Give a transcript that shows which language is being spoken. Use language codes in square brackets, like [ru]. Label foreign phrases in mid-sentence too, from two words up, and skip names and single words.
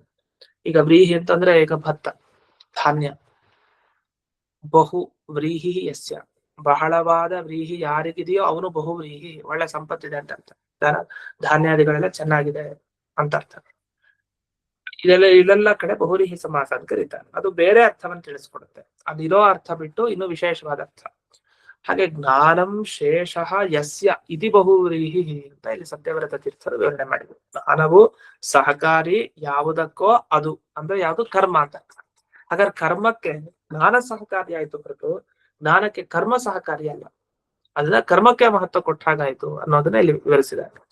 [kn] ಈಗ ವ್ರೀಹಿ ಅಂತಂದ್ರೆ ಈಗ ಭತ್ತ ಧಾನ್ಯ, [sa] ಬಹು ವ್ರೀಹಿ ಯಸ್ಯ, [kn] ಬಹಳವಾದ ವ್ರೀಹಿ ಯಾರಿಗಿದೆಯೋ ಅವನು ಬಹು ವ್ರೀಹಿ, ಒಳ್ಳೆ ಸಂಪತ್ತಿದೆ ಅಂತ ಅರ್ಥ. ಧಾನ್ಯಾದಿಗಳೆಲ್ಲ ಚೆನ್ನಾಗಿದೆ ಅಂತ ಅರ್ಥ. ಇಲ್ಲೆಲ್ಲ ಕಡೆ ಬಹುರೀಹಿ ಸಮಾಸ ಅಂತ ಕರೀತಾರೆ. ಅದು ಬೇರೆ ಅರ್ಥವನ್ನು ತಿಳಿಸ್ಕೊಡುತ್ತೆ, ಅದಿರೋ ಅರ್ಥ ಬಿಟ್ಟು ಇನ್ನು ವಿಶೇಷವಾದ ಅರ್ಥ. ಹಾಗೆ [sa] ಜ್ಞಾನಂ ಶೇಷಃ ಯಸ್ಯ ಇತಿ ಬಹುವ್ರೀಹಿ [kn] ಅಂತ ಇಲ್ಲಿ ಸತ್ಯವ್ರತ ತೀರ್ಥರು ವಿವರಣೆ ಮಾಡಿದ್ರು. ಜ್ಞಾನವು ಸಹಕಾರಿ ಯಾವುದಕ್ಕೋ ಅದು ಅಂದ್ರೆ ಯಾವುದು ಕರ್ಮ ಅಂತ. ಹಾಗಾದ್ರೆ ಕರ್ಮಕ್ಕೆ ಜ್ಞಾನ ಸಹಕಾರಿ ಆಯ್ತು ಹೊರತು ಜ್ಞಾನಕ್ಕೆ ಕರ್ಮ ಸಹಕಾರಿ ಅಲ್ಲ. ಅದನ್ನ ಕರ್ಮಕ್ಕೆ ಮಹತ್ವ ಕೊಟ್ಟಾಗಾಯ್ತು ಅನ್ನೋದನ್ನ ಇಲ್ಲಿ ವಿವರಿಸಿದ್ದಾರೆ.